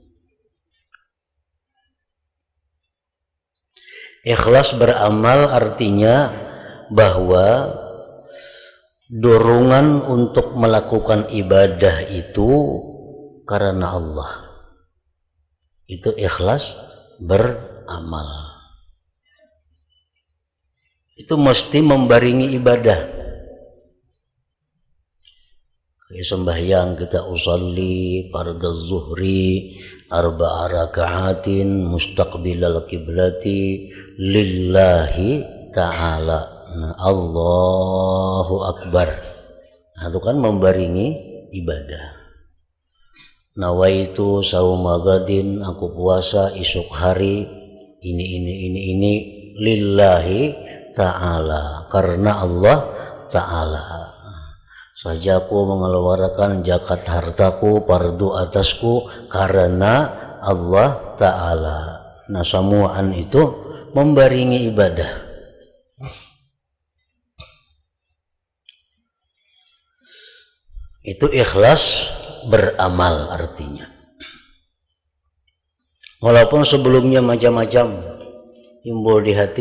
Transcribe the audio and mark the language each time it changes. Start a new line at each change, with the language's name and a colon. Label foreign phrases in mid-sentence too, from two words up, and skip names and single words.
Indonesian: Ikhlas beramal artinya bahwa dorongan untuk melakukan ibadah itu karena Allah. Itu ikhlas beramal. Itu mesti membaringi ibadah. Kayak sembahyang kita
Arabic: أصلي فرض الظهر أربع ركعات مستقبل القبلة لله تعالى. Nah, الله أكبر. Nah, itu kan membaringi ibadah. نويت صوم غد,
Indonesian: aku puasa esok hari ini
Arabic: لله تعالى,
Indonesian: karena
Arabic: الله تعالى.
Indonesian: Saja aku mengeluarkan zakat hartaku fardu atasku karena
Arabic: الله تعالى.
Indonesian: Nah, semuaan itu membaringi ibadah. Itu ikhlas beramal artinya. Walaupun sebelumnya macam-macam timbul di hati.